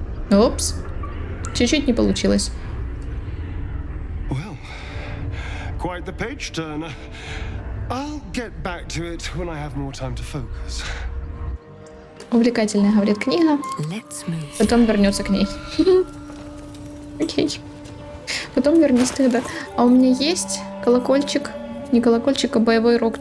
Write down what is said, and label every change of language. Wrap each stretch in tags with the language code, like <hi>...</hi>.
<ru>Опс. Чуть-чуть не получилось.</ru> <en>Well, quite the page turner. I'll get back to it when I have more time to focus.</en> <ru>Увлекательная, говорит книга. Потом вернется к ней. Окей. Потом вернись тогда. А у меня есть колокольчик. Не колокольчик, а боевой рог.</ru>